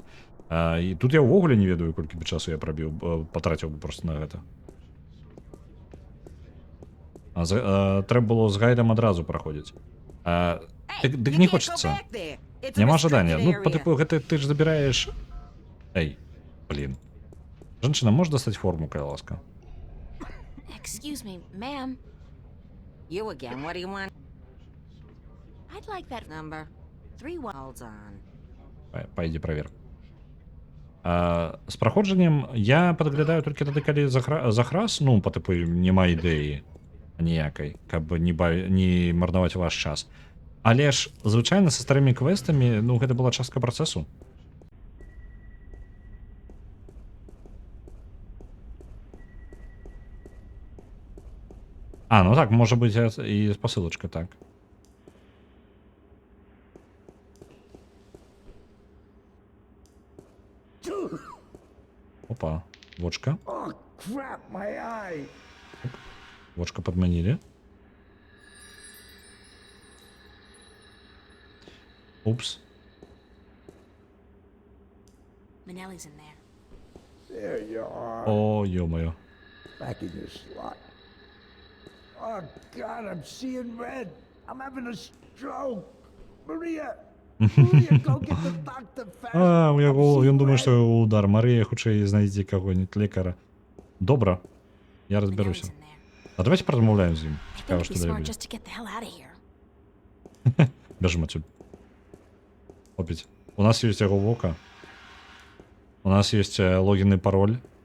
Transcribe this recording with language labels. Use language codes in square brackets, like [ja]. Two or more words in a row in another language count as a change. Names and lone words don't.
[be] І тут я ўвогуле не ведаю, колькі бы часу я патраціў бы проста на гэта. Трэба было з гайдам адразу праходзіць. Дык не хочацца. Няма жадання. Ну, па тыпу, гэта ты ж забіраеш... Эй, блін. Жанчына, можеш дастаць форму, кая ласка? [en] excuse me, ma'am. You again, what do you want? I'd like that Number 3-1. Hold on. [be] Пайдзі правер. З праходжаннем я падглядаю толькі тады, калі захрас, ну, па тыпу, няма ідэі ніякай, каб не марнаваць ваш час. Але ж, звычайна, са старымі квестамі, ну, гэта была частка працэсу. Ну так, можа быць і спасылачка, так. Опа, вочка. [en] Oh, crap, my eye. [be] Вочка подманили. Упс. [en] Manelli's in there. There you are. [be] О, ё-моё. [en] Back in your slot. Oh, God, I'm seeing red. I'm having a stroke. Maria! Maria, go get the doctor fast. [be] У яго, ён думае, што удар. Марія, хутчэй знайдзе каго-нибудь лекара. Добра, я разберуся. Давайте празмаўляем з ім. Цікава, што далей будзе. Бяжым адсюль. Опять. У нас ёсць яго вока. У нас ёсць логін і пароль.